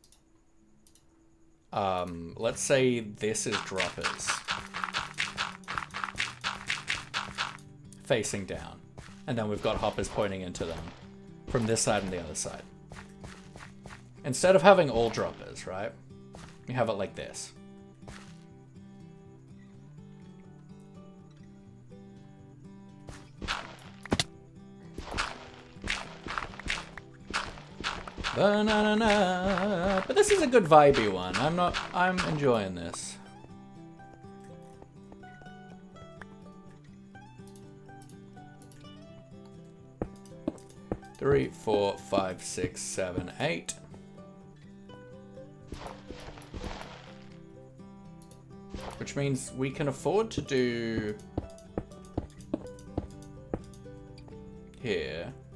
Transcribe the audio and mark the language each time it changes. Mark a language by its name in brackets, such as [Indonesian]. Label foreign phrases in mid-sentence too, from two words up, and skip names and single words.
[English] let's say this is droppers. facing down. And then we've got hoppers pointing into them from this side and the other side. Instead of having all droppers, right? We have it like this. Ba-na-na-na. But this is a good vibey one. I'm enjoying this. Three, 4, 5, 6, 7, 8. Which means we can afford to do here.